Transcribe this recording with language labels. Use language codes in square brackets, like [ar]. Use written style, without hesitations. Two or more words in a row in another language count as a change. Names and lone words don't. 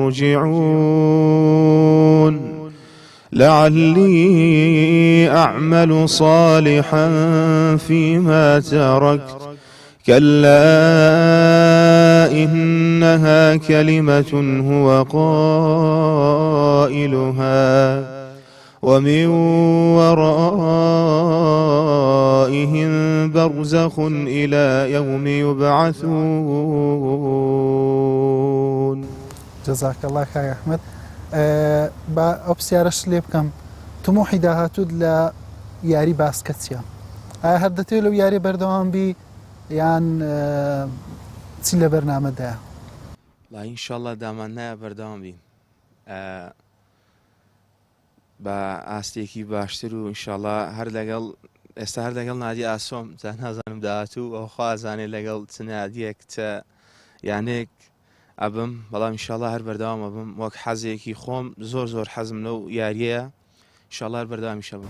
[ar] ارجعون لعلي أعمل صالحا فيما تركت كلا إنها كلمة هو قائلها ومن ورائهم برزخ إلى يوم يبعثون. جزاك الله [ckb] کاک ئەحمەد. بە ئەو پرسیارەش لێ بکەم تموحی داهاتوت لە یاری باسکەتچیە ئایا هەر دەتوێت لەو یاری بەردەوام بی یان چی لە بەرنامەدایە؟ لا ئینشاءڵڵا دامان نایە بەردەوام بین بە ئاستێکی باشتر و ئینشاءڵڵا هەر لەگەڵ ئێستا هەر لەگەڵ نادی ئاسۆم جا نازانم داهاتوو ئەو خوازانێ لەگەڵ چ نادیەک چە یانێک ئەبم بەڵام ئینشاءڵڵا هەر بەردەوام ئەبم وەک حەزێکی خۆم زۆر زۆر حەزم لەو یاریەیە ئینشاءڵڵا هەر بەردەوامیشە بم